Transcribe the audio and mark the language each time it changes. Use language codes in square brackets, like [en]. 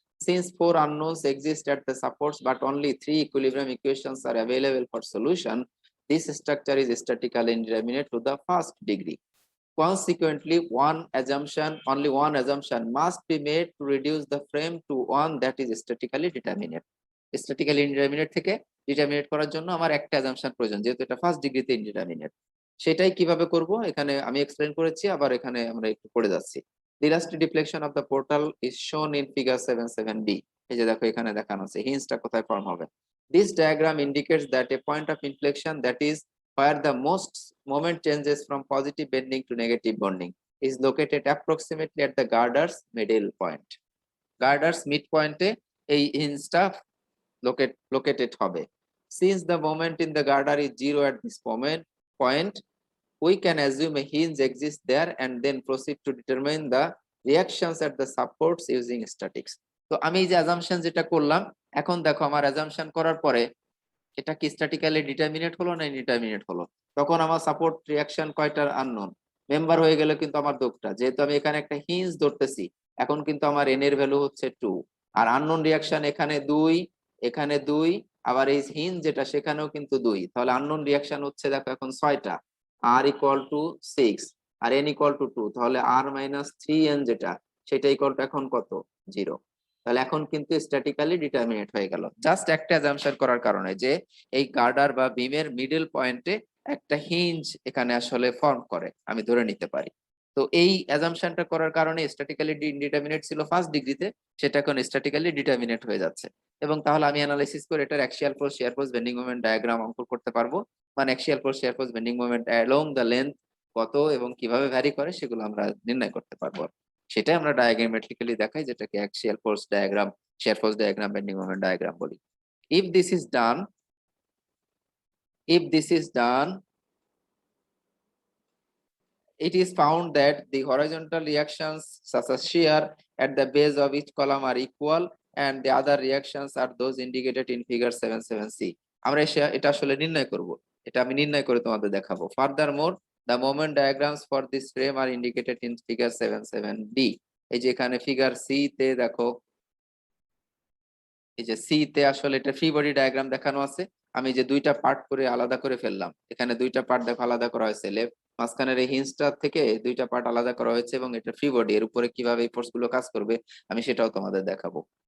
[en] Since 4 unknowns exist at the supports but only 3 equilibrium equations are available for solution, this structure is statically indeterminate to the first degree. Consequently, only one assumption must be made to reduce the frame to one that is statically determinate. [bn] Statically indeterminate থেকে determinant করার জন্য আমার একটা assumption প্রয়োজন, যেহেতু এটা first ডিগ্রিতে indeterminate. সেটাই কিভাবে করব এখানে আমি এক্সপ্লেন করেছি, আবার এখানে আমরা একটু পড়ে যাচ্ছি। [en] The elastic deflection of the portal is shown in figure 77B. [bn] এই যে দেখো এখানে দেখানো আছে হিঞ্জটা কোথায় ফর্ম হবে। [en] This diagram indicates that a point of inflection, that is where the most moment changes from positive bending to negative bending, is located approximately at the girder's middle point. [bn] Girder's midpoint এ এই হিঞ্জটা located হবে। [en] Since the moment in the girder is zero at this point, we can assume a hinge exists there and then proceed to determine the reactions at the supports using statics. [bn] তো আমি যে assumption যেটা করলাম, এখন দেখো আমার assumption করার পরে এটা কি স্ট্যাটিক্যালি ডিটারমিনেট হলো না ইনডিটারমিনেট হলো? তখন আমার সাপোর্ট রিঅ্যাকশন কয়টার আননোন, মেম্বার হয়ে গেলে কিন্তু আমার দোষটা, যেহেতু আমি এখানে একটা হিঞ্জ ধরতেছি, এখন কিন্তু আমার এন এর ভ্যালু হচ্ছে 2, আর আননোন রিঅ্যাকশন এখানে 2, এখানে 2, আবার এই হিঞ্জ যেটা সেখানেও কিন্তু 2, তাহলে আননোন রিঅ্যাকশন হচ্ছে দেখো এখন 6টা, আর equal to 6 আর N equal to 2, তাহলে আর মাইনাস 3n যেটা সেটা ইকুয়াল টু এখন কত, 0। তাহলে এখন কিন্তু স্ট্যাটিক্যালি ডিটারমিনেট হয়ে গেল জাস্ট একটা অ্যাজাম্পশন করার কারণে যে এই গার্ডার বা বিমের মিডল পয়েন্টে একটা হিঞ্জ এখানে আসলে ফর্ম করে, আমি ধরে নিতে পারি। তো এই অ্যাজাম্পশনটা করার কারণে স্ট্যাটিক্যালি ইনডিটারমিনেট ছিল ফার্স্ট ডিগ্রিতে, সেটা এখন স্ট্যাটিক্যালি ডিটারমিনেট হয়ে যাচ্ছে। এবং তাহলে আমি অ্যানালাইসিস করে এটার axial force, shear force, bending moment diagram অঙ্কন করতে পারবো। মানে axial force, shear force, bending moment along the length কত এবং কিভাবে ভ্যারি করে সেগুলো আমরা নির্ণয় করতে পারবো। সেটাই আমরা ডায়াগ্রামেট্রিক্যালি দেখাই, যেটাকে axial force diagram, shear force diagram, bending moment diagram বলি। [en] if this is done if this is done it is found that the horizontal reactions such as shear at the base of each column are equal and the other reactions are those indicated in figure 77c। [bn] আমরা এটা আসলে নির্ণয় করব, এটা আমি নির্ণয় করে তোমাদের দেখাবো। [en] Furthermore, the moment diagrams for this frame are indicated in figure 77d। [bn] এই যে এখানে ফিগার সি তে দেখো, এই যে সি তে আসলে এটা ফ্রি বডি ডায়াগ্রাম দেখানো আছে। আমি যে দুইটা পার্ট করে আলাদা করে ফেললাম, এখানে দুইটা পার্ট দেখো আলাদা করা হয়েছে, লেফট মাঝখানের এই হিঞ্জটা থেকে দুইটা পার্ট আলাদা করা হয়েছে, এবং এটা ফ্রি বডি, এর উপরে কিভাবে এই ফোর্স গুলো কাজ করবে আমি সেটাও তোমাদের দেখাবো।